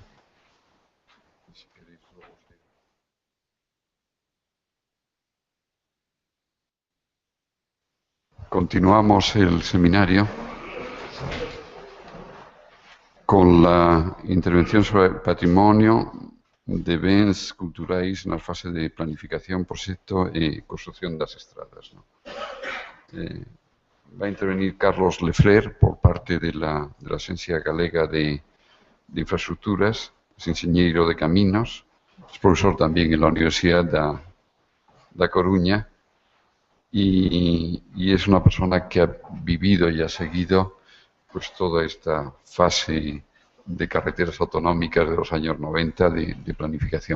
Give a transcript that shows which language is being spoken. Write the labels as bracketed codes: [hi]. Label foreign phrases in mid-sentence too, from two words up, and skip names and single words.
[es] Si queréis, luego sí. Continuamos el seminario con la intervención sobre el patrimonio de [gl] bens culturais na fase de planificación, proxecto e construcción das estradas. [es] ¿No? Va a intervenir Carlos Lefler por parte de la Agencia Galega de Infraestructuras, es ingeniero de caminos, es profesor también en la Universidad da Coruña y es una persona que ha vivido y ha seguido pues toda esta fase de carreteras autonómicas de los años 90 de planificación.